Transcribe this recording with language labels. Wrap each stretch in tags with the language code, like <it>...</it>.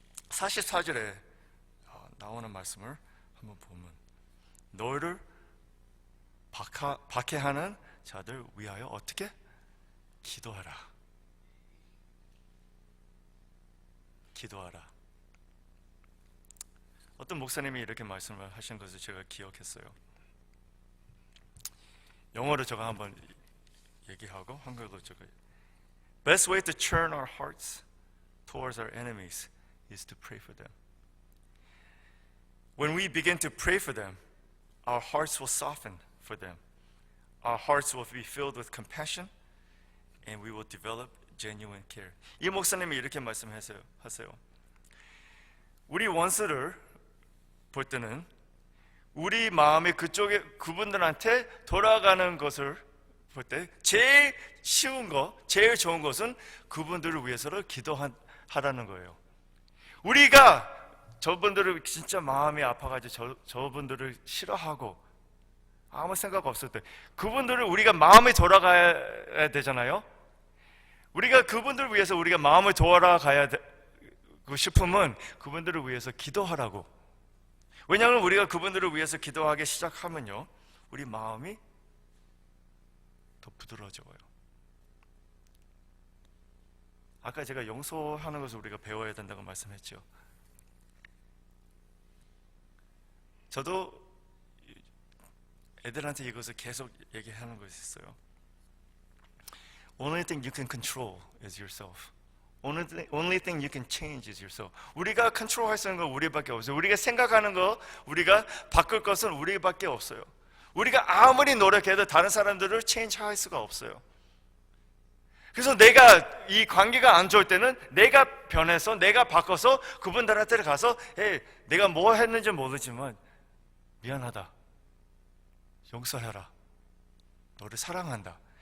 <ko>44절에 나오는 말씀을 한번 보면 너희를 박해하는 자들 위하여 어떻게? 기도하라. 기도하라. 어떤 목사님이 이렇게 말씀을 하신 것을 제가 기억했어요. 영어로 제가 한번 얘기하고 한글로 제가</ko> <en>Best way to turn our hearts towards our enemies is to pray for them. When we begin to pray for them, our hearts will soften for them. Our hearts will be filled with compassion and we will develop genuine care.</en> <ko>이 목사님이 이렇게 말씀하세요. 우리 원수를 볼 때는 우리 마음이 그쪽에 그분들한테 돌아가는 것을 볼 때 제일 쉬운 거, 제일 좋은 것은 그분들을 위해서를 기도하라는 거예요. 우리가 저분들을 진짜 마음이 아파가지고 저분들을 싫어하고 아무 생각 없을 때 그분들을 우리가 마음이 돌아가야 되잖아요. 우리가 그분들을 위해서 우리가 마음을 돌아가야 싶으면 그분들을 위해서 기도하라고. 왜냐하면 우리가 그분들을 위해서 기도하기 시작하면요 우리 마음이 더 부드러워져요. 아까 제가 용서하는 것을 우리가 배워야 된다고 말씀했죠. 저도 애들한테 이것을 계속 얘기하는 것이 있어요.</ko> <en>Only thing you can control is yourself. Only thing you can change is yourself.</en> <ko>우리가 컨트롤할 수 있는 건 우리밖에 없어요. 우리가 생각하는 거, 우리가 바꿀 것은 우리밖에 없어요. 우리가 아무리 노력해도 다른 사람들을 체인지할 수가 없어요. 그래서 내가 이 관계가 안 좋을 때는 내가 변해서 내가 바꿔서 그분들한테 가서 내가 뭐 했는지 모르지만 미안하다, 용서해라, 너를 사랑한다.</ko>